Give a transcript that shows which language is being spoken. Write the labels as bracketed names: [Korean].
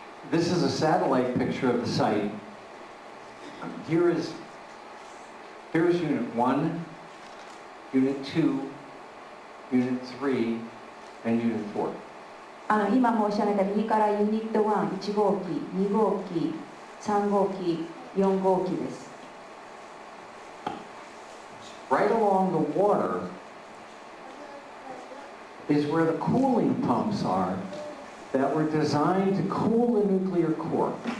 [English] This is a satellite picture of the site. Here is Unit 1, Unit 2, Unit 3, and Unit 4. [Japanese] 今申し上げた右からユニット1、1号機、2号機、3号機、4号機です。 [English] Right along the water is where the cooling pumps are that were designed to cool the nuclear core.